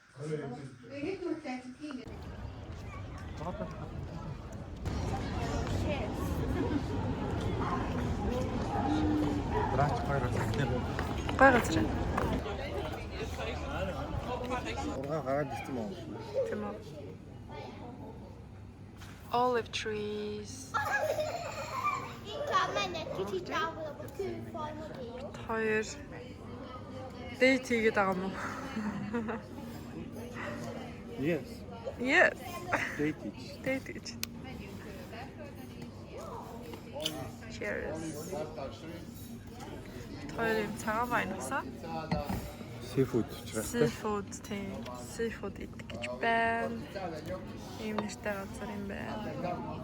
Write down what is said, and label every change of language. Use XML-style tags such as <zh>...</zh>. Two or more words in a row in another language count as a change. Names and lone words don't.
<mn>Брач гараад ирсэн. Гой газар. Ургаа гараад ирсэн мөн. Тийм үү.</mn> <en>Olive trees.</en> <mn>Хоёр. Дэйт хийгээд байгаа юм уу?</mn> <en>Yes. Yes. Date. Дэйт. Cheers.</en> <mn>Хоёр юм цагаан вайн усаа. Seafood учраас. Seafood тийм. Seafood идэх гэж байна. Ийм нэртэй газар юм байна.</mn>